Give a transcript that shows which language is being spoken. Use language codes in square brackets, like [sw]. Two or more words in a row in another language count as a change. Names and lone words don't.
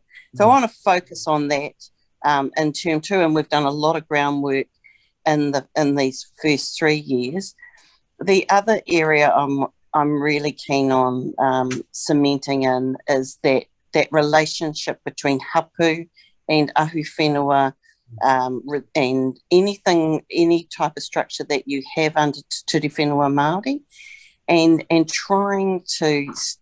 [en] So I want to focus on that in term 2, and we've done a lot of groundwork in these first 3 years. The other area I'm really keen on cementing in is that relationship between hapu and [mi] ahu whenua, [en] and any type of structure that you have under Te Ture Whenua Māori, and trying to